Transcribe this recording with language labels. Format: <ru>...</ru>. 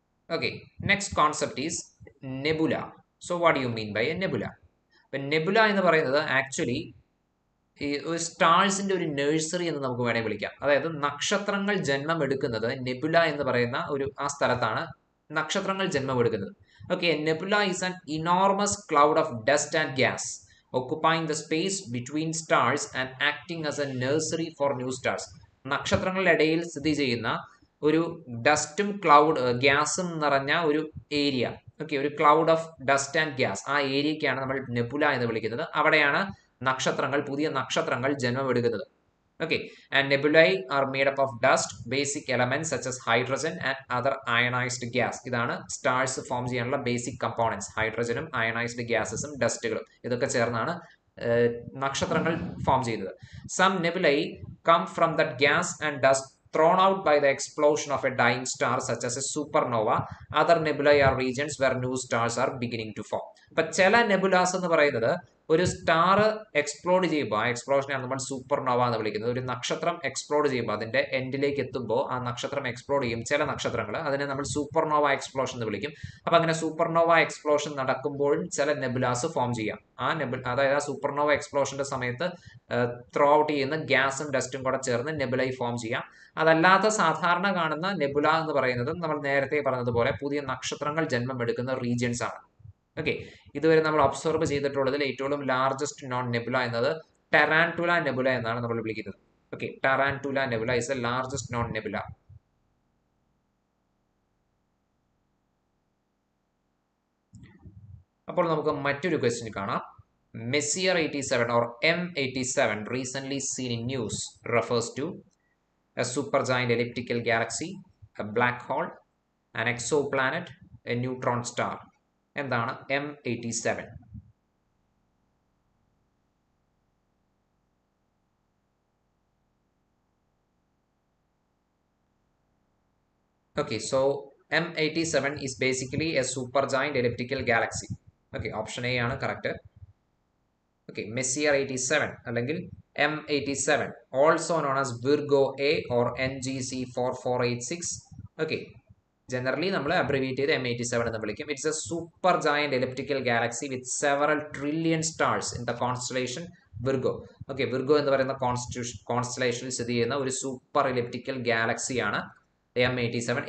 <en>Okay, next concept is nebula. So what you mean by a nebula?</en> <ml>Nebula എന്ന് പറയുന്നത് actually ഈ ഒരു സ്റ്റാർസിന്റെ ഒരു നഴ്സറി എന്ന് നമുക്ക് വേണേൽ വിളിക്കാം. അതായത് നക്ഷത്രങ്ങൾ ജന്മം എടുക്കുന്നത് നെബുല എന്ന് പറയുന്ന ആ സ്ഥലത്താണ് നക്ഷത്രങ്ങൾ ജന്മം എടുക്കുന്നത്.</ml> <en>Okay, nebula is an enormous cloud of dust and gas occupying the space between stars and acting as a nursery for new stars.</en> <ml>നക്ഷത്രങ്ങളുടെ ഇടയിൽ സ്ഥിതി ചെയ്യുന്ന ഒരു ഡസ്റ്റും ഗ്യാസും നിറഞ്ഞ ഒരു ഏരിയ. ഓക്കെ, ഒരു</ml> <en>cloud of dust and gas,</en> <ml>ആ ഏരിയയ്ക്കാണ് നമ്മൾ നെബുല എന്ന് വിളിക്കുന്നത്. അവിടെയാണ് പുതിയ നക്ഷത്രങ്ങൾ ജന്മമെടുക്കുന്നത്.</ml> <en>Okay, and nebulae are made up of dust, basic elements such as hydrogen and other ionized gas.</en> <ml>ഇതാണ് സ്റ്റാർസ് ഫോം ചെയ്യാനുള്ള ബേസിക് കമ്പോണൻസ്. ഹൈഡ്രജനും അയണൈസ്ഡ് ഗ്യാസസും ഡസ്റ്റുകളും ഇതൊക്കെ ചേർന്നാണ് നക്ഷത്രങ്ങൾ ഫോം ചെയ്യുന്നത്.</ml> <en>Some nebulae come from that gas and dust thrown out by the explosion of a dying star such as a supernova. Other nebulae are regions where new stars are beginning to form.</en> <ml>But ചില നെബുലാസ് എന്ന് പറയുന്നത് ഒരു star explode ചെയ്യുമ്പോൾ, ആ എക്സ്പ്ലോഷനെയാണ് നമ്മൾ supernova എന്ന് വിളിക്കുന്നത്. ഒരു നക്ഷത്രം എക്സ്പ്ലോഡ് ചെയ്യുമ്പോൾ അതിന്റെ എൻഡിലേക്ക് എത്തുമ്പോൾ ആ നക്ഷത്രം എക്സ്പ്ലോഡ് ചെയ്യും. ചില നക്ഷത്രങ്ങൾ അതിനെ നമ്മൾ സൂപ്പർനോവ എക്സ്പ്ലോഷൻ എന്ന് വിളിക്കും. അപ്പൊ അങ്ങനെ സൂപ്പർനോവ എക്സ്പ്ലോഷൻ നടക്കുമ്പോഴും ചില നെബുലാസ് ഫോം ചെയ്യാം. അതായത് ആ സൂപ്പർനോവ എക്സ്പ്ലോഷന്റെ സമയത്ത് ത്രോ ഔട്ട് ചെയ്യുന്ന ഗ്യാസും ഡസ്റ്റും കൂടെ ചേർന്ന് നെബുലൈ ഫോം ചെയ്യാം. അതല്ലാത്ത സാധാരണ കാണുന്ന നെബുല എന്ന് പറയുന്നത് നമ്മൾ നേരത്തെ പറഞ്ഞതുപോലെ പുതിയ നക്ഷത്രങ്ങൾ ജന്മം എടുക്കുന്ന റീജിയൻസ് ആണ്. ഓക്കെ, ഇതുവരെ നമ്മൾ ഒബ്സർവ് ചെയ്തിട്ടുള്ളതിൽ ഏറ്റവും ലാർജസ്റ്റ് നോൺ നെബുല എന്നത് ടാരാന്റുല നെബുല എന്നാണ് നമ്മൾ വിളിക്കുന്നത്.</ml> <en>Okay, tarantula nebula is a largest known nebula.</en> <ml>അപ്പോൾ നമുക്ക് മറ്റൊരു ക്വസ്റ്റ്യൻ കാണാം.</ml> <en>Messier 87 or M87 recently seen in news refers to a supergiant elliptical galaxy, a black hole, an exoplanet, a neutron star.</en> <ml>എന്താണ് M87?</ml> <en>Okay, so M87 is basically a supergiant elliptical galaxy. Okay, option A ആണ് correct. Okay, Messier 87 അല്ലെങ്കിൽ M87, also known as Virgo A or NGC 4486.</en> <ml>Okay, generally നമ്മൾ അബ്രിവിയേറ്റ് ചെയ്ത് M87 എന്ന് വിളിക്കും.</ml> <en>It's a super giant elliptical galaxy with several trillion stars in the constellation Virgo.</en> <ml>Okay, Virgo എന്ന് പറയുന്ന കോൺസ്റ്റലേഷനിൽ സ്ഥിതി ചെയ്യുന്ന ഒരു സൂപ്പർ എലിപ്റ്റിക്കൽ ഗാലക്സിയാണ് M87.</ml>